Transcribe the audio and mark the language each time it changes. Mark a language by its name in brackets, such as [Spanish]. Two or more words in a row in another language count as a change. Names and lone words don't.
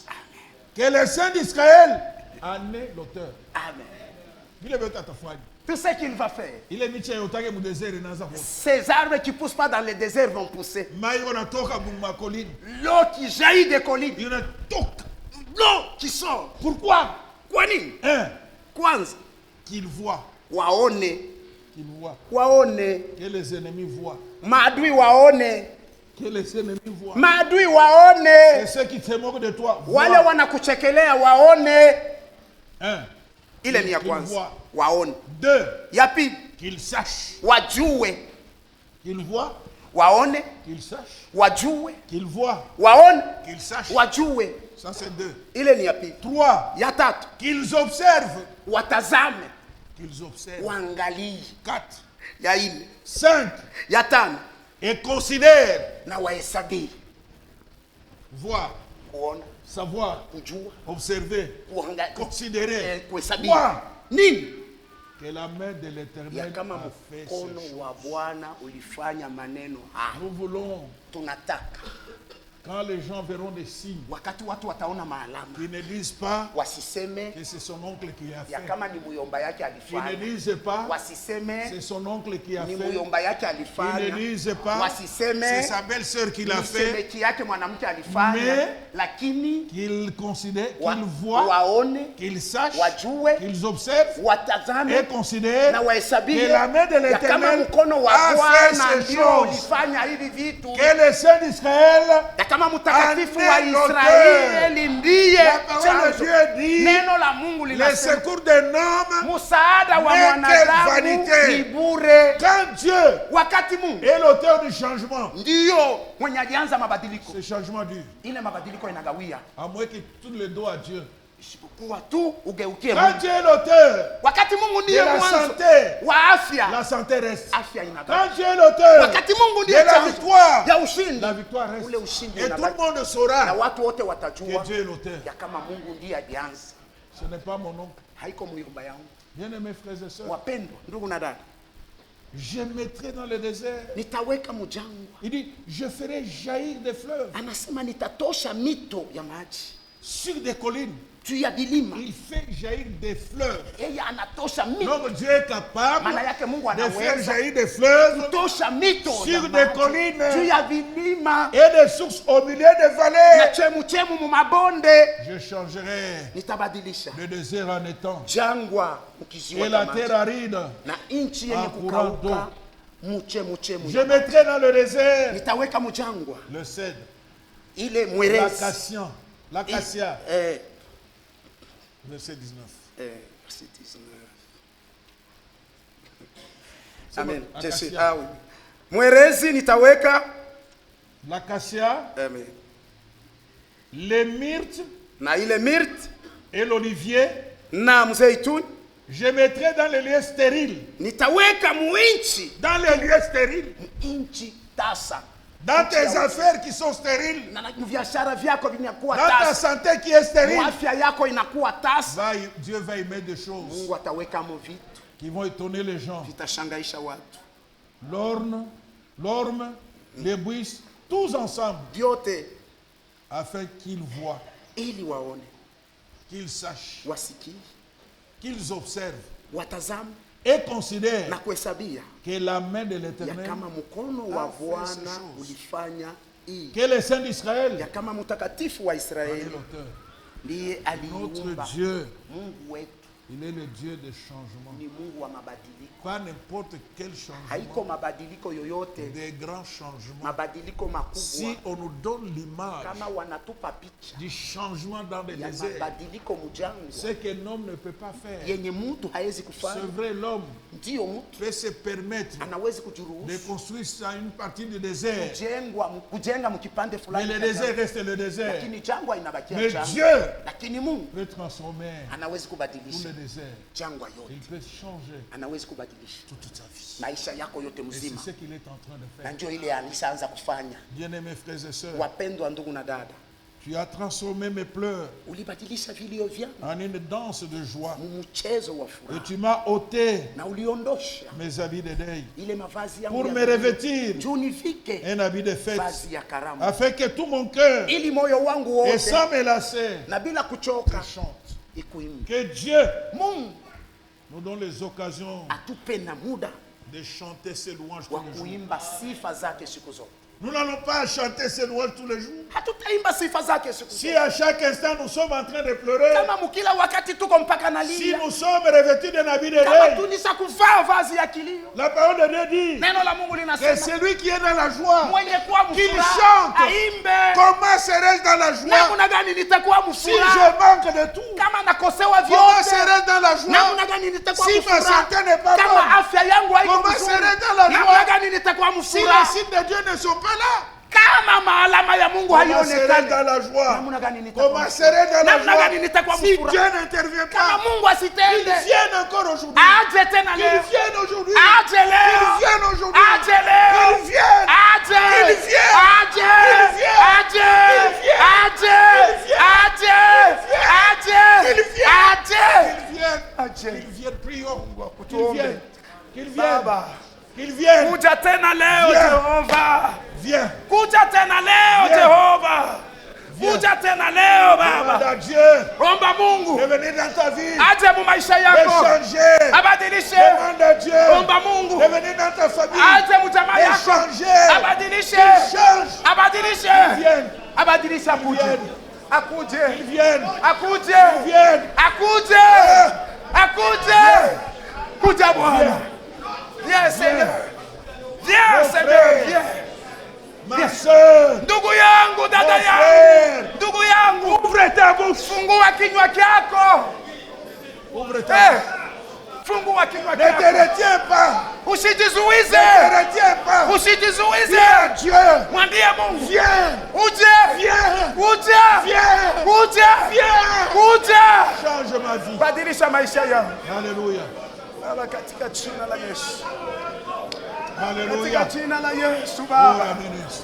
[French] Que le Saint d'Israël en est l'auteur. Amen. Il est venu à ta foi. Tout ce qu'il va faire, Il est mis au tage mu désert et dans un ces arbres qui ne poussent pas dans le désert vont pousser. Maï on a toka ma colline. L'eau qui jaillit des collines, Il y en a toka. l'eau qui sort. Pourquoi? [Swahili] Kwa nini? [French] Un, [Swahili] Kwanza [French] qu'il voit. [Swahili] waone, [French] Qu'il voit. [Swahili] waone, [French] Que les ennemis voient. [Swahili] maadui waone, [French] Que les ennemis voient. [Swahili] maadui [French] Et [Swahili] waone, [French] ceux qui se moquent de toi [Swahili] wale [French] voient. [Swahili] wanakuchekelea waone. [French] Un, [Swahili] Ile ni ya [French] qu'il [Swahili] kwanza. [French] voit. [Swahili] Waone. [French] Deux, [Swahili] Ya pili, [French] qu'il sache. [Swahili] wajue. [French] Qu'il voit, [Swahili] Waone, [French] qu'il sache. [Swahili] wajue. [French] Qu'il voit, [Swahili] Waone, [French] qu'il sache. [Swahili] wajue. [French] Ça, c'est deux. [Swahili] Ile ni ya pili. [French] Trois, [Swahili] Ya tatu, [French] qu'ils observent. [Swahili] watazame, [French] Qu'ils observent. [Swahili] waangalie. [French] Quatre, [Swahili] Ya nne, [French] cinq, [Swahili] ya tano, [French] et considèrent. [Swahili] na wahesabie. [French] Voir, [Swahili] Kuona, [French] savoir, [Swahili] kujua, [French] observer, [Swahili] kuangalia, [French] considérer. [Swahili] kuhesabia. [French] Quoi? [Swahili] Nini? [French] Que la main de [Swahili] Ya [French] l'Éternel [Swahili] kama [French] a fait ces [Swahili] mkono [French] choses. [Swahili] wa Bwana ulifanya maneno haya. [French] Nous voulons, [Swahili] Tunataka [French] quand les gens verront des signes, [Swahili] wakati watu wataona maalama, [French] qu'ils ne disent pas [Swahili] wasiseme [French] que c'est son oncle qui a [Swahili] ya [French] fait. [Swahili] kama ni muyomba yake [French] Qu'ils ne [Swahili] alifanya, [French] disent pas [Swahili] wasiseme [French] c'est son oncle qui a [Swahili] ni [French] fait. [Swahili] muyomba yake [French] Qu'ils ne [Swahili] alifanya, [French] disent pas [Swahili] wasiseme [French] c'est sa belle-sœur qui l'a [Swahili] ni [French] fait. [Swahili] semeki yake mwanamke alifanya, [French] Mais [Swahili] lakini [French] Qu'ils considèrent, [Swahili] wa- [French] qu'ils voient, [Swahili] waone, [French] qu'ils sachent, [Swahili] wajue, [French] qu'ils observent [Swahili] watazame [French] et considèrent [Swahili] na wahesabie [French] que la main de [Swahili] ya kama [French] l'Éternel [Swahili] mkono wa [French] a fait [Swahili] Bwana [French] ces [Swahili] ndio [French] choses. [Swahili] ulifanya hivi vitu, [French] Que le Saint d'Israël, [Swahili] ya kama mtakatifu wa Ane Israeli ndiye [French] la parole de [Swahili] chanzo. [French] Dieu dit, [Swahili] Neno la Mungu [French] le [Swahili] linasema [French] secours d'un homme, [Swahili] msaada wa [French] n'est que [Swahili] mwanadamu [French] vanité. [Swahili] ni bure. [French] quand Dieu [Swahili] Wakati Mungu [French] est l'auteur du changement, [Swahili] ndiyo mwenye alianza mabadiliko, [French] ce changement dure. [Swahili] ile mabadiliko inagawia, [French] À moins que tout le dos à Dieu. [Swahili] isipokuwa tu ugeukie [French] Quand [Swahili] Mungu. [French] Dieu est l'auteur, [Swahili] Wakati Mungu [French] de [Swahili] ndiye [French] la [Swahili] mwanzo [French] santé, [Swahili] wa afya, [French] la santé reste. [Swahili] afya inagawa. [French] Quand Dieu est l'auteur [Swahili] Wakati Mungu [French] de [Swahili] ndiye [French] la [Swahili] chanzo [French] victoire, [Swahili] ya ushindi, [French] la victoire reste. [Swahili] ule ushindi [French] Et tout le [Swahili] unabaki, [French] monde [Swahili] na [French] saura [Swahili] watu wote [French] que [Swahili] watajua [French] Dieu est l'auteur. [Swahili] ya kama Mungu ndiye alianza, [French] Ce n'est pas mon oncle. [Swahili] haiko muyumba yangu. [French] Bien-aimés frères et sœurs, [Swahili] Wapendwa ndugu na dada, [French] je mettrai dans le désert. [Swahili] nitaweka mjangwa, [French] Il dit, je ferai jaillir des fleuves [Swahili] anasema nitatosha mito ya maji [French] sur des collines. [Swahili] juu ya vilima. [French] Il fait jaillir des fleuves. [Swahili] Yeye anatosha mito, [French] Donc Dieu est capable [Swahili] maana yake Mungu [French] de faire [Swahili] anaweza [French] jaillir des fleuves [Swahili] kutosha mito [French] sur [Swahili] ya [French] des [Swahili] maji [French] collines [Swahili] juu ya vilima [French] et des sources au milieu des [Swahili] na [French] vallées. [Swahili] chemuchemu mu mabonde. [French] Je changerai [Swahili] Nitabadilisha [French] le désert en étang [Swahili] jangwa [French] et [Swahili] mkiziwa [French] la [Swahili] cha [French] terre [Swahili] maji [French] aride. [Swahili] na nchi yenye [French] en courant [Swahili] kukauka mchemuchemu. [French] Je mettrai dans le désert [Swahili] Nitaweka mjangwa [French] le cèdre, [Swahili] ile mwerezi [French] l'acacia, verset 19. verset 19. Amen. Acacia. Ah oui. [Swahili] Mwerezi nitaweka [French] L'acacia, amen. les myrtes [Swahili] Na ile mirti [French] et l'olivier, [Swahili] na mzeituni [French] je mettrai dans les lieux stériles. [Swahili] nitaweka muinchi, [French] Dans les lieux stériles. [Swahili] inchi tasa. [French] Dans tes affaires qui sont stériles. [Swahili] Na biashara vyako vinakuwa [French] Dans ta [Swahili] tasa, [French] santé qui est stérile. [Swahili] afya yako inakuwa tasa. [French] Dieu va y mettre des choses [Swahili] Mungu ataweka mo vitu [French] qui vont étonner les gens. [Swahili] vitashangaisha watu [French] L'orme, les buisses, tous ensemble, [Swahili] vyote, [French] afin qu'ils voient, [Swahili] ili waone, [French] qu'ils sachent, [Swahili] wasikie, [French] qu'ils observent [Swahili] watazame [French] et considèrent [Swahili] na kuhesabia [French] que la main de [Swahili] ya [French] l'Éternel, [Swahili] kama mkono wa [French] a fait [Swahili] Bwana [French] ces choses. [Swahili] ulifanya hii, [French] que le Saint d'Israël [Swahili] ya kama mtakatifu wa [French] est [Swahili] Israeli [French] l'auteur. [Swahili] ndiye [French] Notre [Swahili] aliumba. [French] Dieu, [Swahili] Mungu wetu [French] il est le Dieu des changements. [Swahili] ni Mungu wa mabadiliko, [French] Pas n'importe quel [Swahili] haiko [French] changement, [Swahili] mabadiliko yoyote, [French] des grands changements. [Swahili] mabadiliko [French] Si [Swahili] makubwa. [French] on nous donne l'image [Swahili] Kama wanatupa picha [French] du changement dans le [Swahili] ya [French] désert, [Swahili] mabadiliko mjangwa [French] ce qu'un homme ne peut pas faire, [Swahili] yenye mtu hawezi [French] c'est [Swahili] kufanya, [French] vrai, l'homme [Swahili] ndiyo mtu [French] peut se permettre [Swahili] anawezi [French] de [Swahili] kujiruhusu [French] construire ça une partie du désert. [Swahili] kujenga mkipande [French] Mais [Swahili] fulani [French] le [Swahili] cha [French] désert [Swahili] jangwa, [French] reste le désert. [Swahili] lakini jangwa inabakia [French] Mais [Swahili] jangwa. [French] Dieu [Swahili] Lakini Mungu [French] peut transformer [Swahili] anawezi [French] tout [Swahili] kubadilisha [French] le désert. [Swahili] jangwa [French] Il [Swahili] yote, [French] peut changer [Swahili] anawezi kubadilisha [French] toute sa vie. [Swahili] maisha yako yote [French] Et [Swahili] mzima, [French] c'est ce qu'il est en train de [Swahili] na [French] faire. [Swahili] ndio ile alishaanza kufanya. [French] Bien-aimés frères et sœurs, [Swahili] Wapendwa ndugu na dada, [French] tu as transformé mes pleurs [Swahili] ulibadilisha vilio vyangu [French] en une danse de joie. [Swahili] mchezo wa [French] Et [Swahili] furaha, [French] tu m'as ôté [Swahili] na uliondosha [French] mes habits de deuil [Swahili] ile mavazi yangu [French] pour [Swahili] ya [French] me [Swahili] dhambi, [French] revêtir [Swahili] juu nivike [French] un habit de fête, [Swahili] vazi ya karamu, [French] afin que tout mon cœur, [Swahili] ili moyo wangu [French] et [Swahili] wote [French] sans me lasser, [Swahili] na bila kuchoka [French] chante. [Swahili] ikuimbe. [French] Que Dieu [Swahili] Mungu [French] nous donne les occasions [Swahili] atupe na muda [French] de chanter ses louanges tous [Swahili] wa [French] les jours. [Swahili] kuimba sifa zake siku zote. [French] Nous n'allons pas chanter ses louanges tous les jours. [Swahili] Hatutaimba sifa zake siku [French] Si [Swahili] zote [French] à chaque instant nous sommes en train de pleurer, [Swahili] kama mkila wakati tuko mpaka [French] si [Swahili] nalia, [French] nous sommes revêtus d'un habit de [Swahili] kama [French] deuil, [Swahili] tulisha kuvaa vazi ya kilio. [French] la parole de Dieu dit [Swahili] Neno la Mungu [French] que [Swahili] linasema [French] celui qui est dans la joie, [Swahili] mwenye kuwa [French] qu'il [Swahili] mfuraha [French] chante. [Swahili] aimbe. [French] Comment serais-je dans la joie [Swahili] Namna gani nitakuwa [French] si [Swahili] mfuraha [French] je manque de tout? [Swahili] kama nakosewa [French] Comment [Swahili] vyote? [French] serai dans la joie [Swahili] namna gani nitakuwa [French] si ma [Swahili] mfuraha [French] santé n'est pas [Swahili] kama [French] bonne? [Swahili] afya yangu haiko [French] Comment [Swahili] nzuri? [French] serai dans la [Swahili] Namna [French] joie [Swahili] gani nitakuwa [French] si [Swahili] mfuraha [French] les signes de Dieu ne sont pas là? [Swahili] kama maalama ya Mungu [French] Comment serai dans [Swahili] haionekani? [French] la joie? [Swahili] Namna gani nitakuwa [French] Comment serai dans la [Swahili] namna gani [French] joie [Swahili] nitakuwa [French] si [Swahili] mfuraha [French] Dieu n'intervient [Swahili] kama [French] pas? [Swahili] Mungu [French] Qu'il [Swahili] asitende? [French] vienne encore aujourd'hui. [Swahili] Aje tena [French] Qu'il [Swahili] leo, [French] vienne aujourd'hui. [Swahili] aje [French] Qu'il [Swahili] leo, [French] vienne aujourd'hui. [Swahili] aje leo, [French] Qu'il vienne. [Swahili] aje, [French] Qu'il vienne. [Swahili] aje, [French] Qu'il vienne. [Swahili] aje, [French] Qu'il vienne. [Swahili] aje, aje, aje, [French] Qu'il vienne. [Swahili] aje. [French] Qu'il vienne. [Swahili] Aje. [French] Qu'il vienne. Prions. Qu'il [Swahili] Tuombe. [French] vienne. Qu'il vienne. [Swahili] Baba, [French] Qu'il vienne. [Swahili] kuja tena leo [French] Viens. [Swahili] Jehova, [French] Viens. [Swahili] kuja tena leo [French] Viens. [Swahili] Jehova, kuja tena leo [French] Demande [Swahili] Baba. [French] à Dieu [Swahili] Omba Mungu [French] de venir dans ta vie. [Swahili] aje mu maisha [French] De [Swahili] yako, [French] changer. [Swahili] abadilishe. [French] Demande à Dieu [Swahili] Omba Mungu [French] de venir dans ta famille. [Swahili] aje mu jamaa [French] De [Swahili] yako, [French] changer. [Swahili] abadilishe, [French] Change. [Swahili] abadilishe, [French] Vienne. [Swahili] abadilishe, akuje, [French] Vienne. [Swahili] akuje, [French] Vienne. [Swahili] akuje, [French] Vienne. [Swahili] akuje, akuje, kuja Bwana. [French] Viens Seigneur, viens Mon Seigneur, frère. viens. Ma soeur. [Swahili] Ndugu yangu, dada [French] Mon [Swahili] yangu, [French] frère. [Swahili] ndugu yangu, [French] Ouvre ta bouche. [Swahili] fungua kinywa chako. [French] Ouvre ta Eh, bouche. [Swahili] fungua kinywa [French] Ne te [Swahili] chako, [French] retiens pas. [Swahili] usijizuize, [French] Ne te retiens pas. [Swahili] usijizuize. [French] Viens à Dieu. [Swahili] Mwambie Mungu, [French] Viens. [Swahili] uje, [French] Viens. [Swahili] uje, [French] Viens. [Swahili] uje, [French] Viens. [Swahili] uje, [French] Change ma vie. [Swahili] badilisha maisha yangu [French] Alléluia. [Swahili] Baba, katika jina la Yesu, [French] Alléluia. [Swahili] katika jina la Yesu Oh, Baba, [French] la bénisse.